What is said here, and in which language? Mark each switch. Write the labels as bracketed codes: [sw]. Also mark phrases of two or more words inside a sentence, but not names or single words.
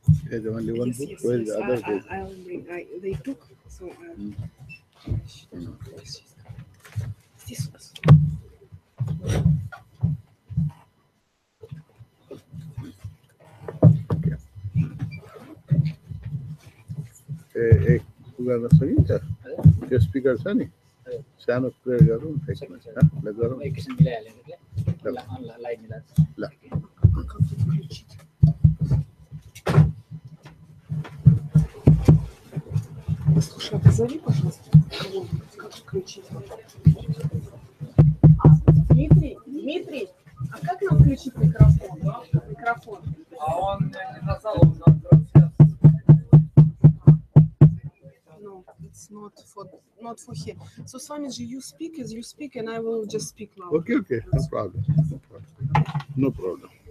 [en] There's only one Yes, book. yes, Where is yes. the other book? I'll bring. They took, so [ru] Здесь у нас. [ne] एक गर्न सकिन्छ त्यो स्पिकर छ नि सानो प्रयोग गरौँ गरौँ एकैछिन मिलाइहाल्यो नि लाइट मिलाएर ल [ru] Слушай, а позови, пожалуйста, как включить? Дмитрий, а как нам включить микрофон? А он не нажал на трансляцию. [en] No, it's not for here. So, Swamiji, you speak as you speak, and I will just speak now. Okay, no problem. No problem.